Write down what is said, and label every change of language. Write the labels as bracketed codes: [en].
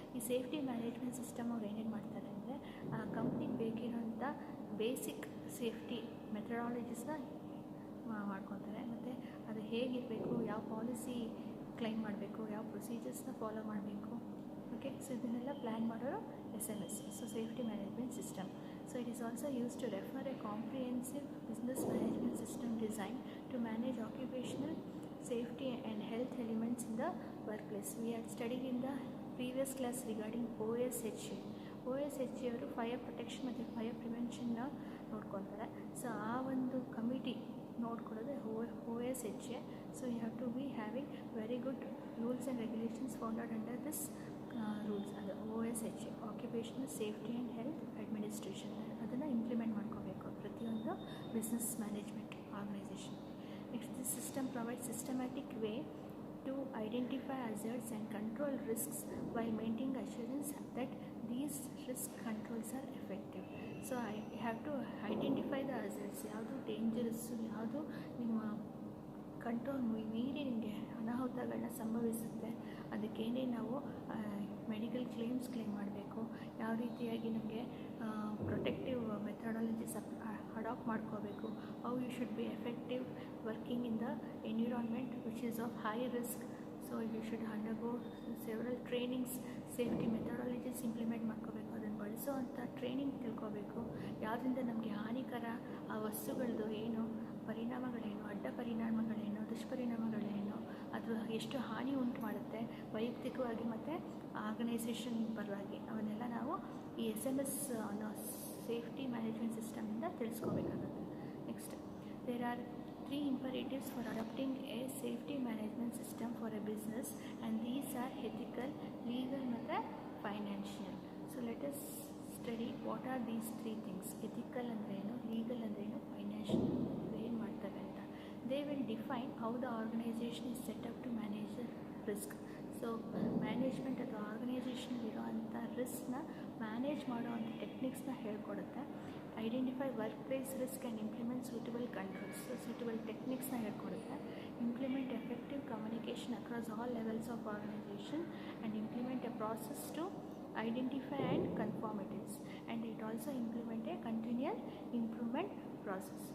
[kn] ಈ safety management system ಅವ್ರು ಏನೇನು ಮಾಡ್ತಾರೆ ಅಂದರೆ, ಕಂಪ್ನಿಗೆ ಬೇಕಿರೋಂಥ ಬೇಸಿಕ್ ಸೇಫ್ಟಿ ಮೆಥಡಾಲಜೀಸ್ನ ಮಾಡ್ಕೊತಾರೆ, ಮತ್ತು ಅದು ಹೇಗಿರಬೇಕು, ಯಾವ ಪಾಲಿಸಿ ಕ್ಲೈಮ್ ಮಾಡಬೇಕು, ಯಾವ ಪ್ರೊಸೀಜರ್ಸ್ನ ಫಾಲೋ ಮಾಡಬೇಕು. ಓಕೆ, ಸೊ ಇದನ್ನೆಲ್ಲ ಪ್ಲ್ಯಾನ್ ಮಾಡೋರು SMS. So safety management system. So [en] So it is also used to refer a comprehensive business management system designed to manage occupational safety and health elements in the workplace. We had studied in the previous class regarding OSHA. [kn] OSHA ಅವರು fire protection ಮತ್ತು fire ಪ್ರಿವೆನ್ಷನ್ನ ನೋಡ್ಕೊತಾರೆ. So ಆ ಒಂದು committee ನೋಡ್ಕೊಳ್ಳೋದು OSHA. [en] So you have to be having very good rules and regulations founded under this rules. ಅದು OSHA, occupational safety and health administration. [kn] ಅದನ್ನು implement ಮಾಡ್ಕೋಬೇಕು ಪ್ರತಿಯೊಂದು business management organisation. [en] Next, this system provides systematic way to identify hazards and control risks while maintaining assurance that these risk controls are effective. So I have to identify the hazards, [kn] ಯಾವುದು dangerous, ಯಾವುದು ನಿಮ್ಮ control ಮೀರಿ ನಿಮಗೆ ಅನಾಹುತಗಳನ್ನ ಸಂಭವಿಸುತ್ತೆ, ಅದಕ್ಕೇನೇ ನಾವು medical claim ಮಾಡಬೇಕು, ಯಾವ ರೀತಿಯಾಗಿ ನಮಗೆ ಪ್ರೊಟೆಕ್ಟಿವ್ ಮೆಥಡಾಲಜೀಸ್ ಅಡಾಪ್ಟ್ ಮಾಡ್ಕೋಬೇಕು, [en] How you should be effective working in the environment which is of high risk. So you should undergo several trainings, [kn] safety methodologies implement ಮಾಡ್ಕೋಬೇಕು, ಅದನ್ನು ಬಳಸೋವಂಥ ಟ್ರೈನಿಂಗ್ ತಿಳ್ಕೋಬೇಕು, ಯಾವುದರಿಂದ ನಮಗೆ ಹಾನಿಕರ ಆ ವಸ್ತುಗಳದ್ದು ಏನು ಪರಿಣಾಮಗಳೇನು, ಅಡ್ಡ ಪರಿಣಾಮಗಳೇನು, ದುಷ್ಪರಿಣಾಮಗಳೇನು, ಅದು ಎಷ್ಟು ಹಾನಿ ಉಂಟು ಮಾಡುತ್ತೆ ವೈಯಕ್ತಿಕವಾಗಿ ಮತ್ತು ಆರ್ಗನೈಸೇಷನ್ ಪರವಾಗಿ, ಅವನ್ನೆಲ್ಲ ನಾವು ಈ SMS ಅನ್ನೋ safety management ಸಿಸ್ಟಮಿಂದ ತಿಳಿಸ್ಕೋಬೇಕಾಗುತ್ತೆ. [en] next, there are 3 imperatives for adopting a safety management system for a business, and these are ethical, legal [kn] ಮತ್ತು [en] financial. So let us study what are these 3 things. [kn] ethical ಅಂದ್ರೇನು, legal ಅಂದ್ರೇನು, financial ಏನು ಮಾಡ್ತವೆ ಅಂತ. [en] They will define how the organization is set up to manage the risk. [kn] So management ಅಥವಾ ಆರ್ಗನೈಸೇಷನಲ್ಲಿರೋವಂಥ ರಿಸ್ಕ್ನ manage ಮಾಡೋವಂಥ ಟೆಕ್ನಿಕ್ಸ್ನ ಹೇಳ್ಕೊಡುತ್ತೆ. [en] identify workplace risk and implement suitable controls, [kn] suitable ಟೆಕ್ನಿಕ್ಸ್ನ ಹೇಳ್ಕೊಡುತ್ತೆ. [en] Implement effective communication across all levels of organisation and implement a process to identify and conformities, and it also implement a continual improvement process.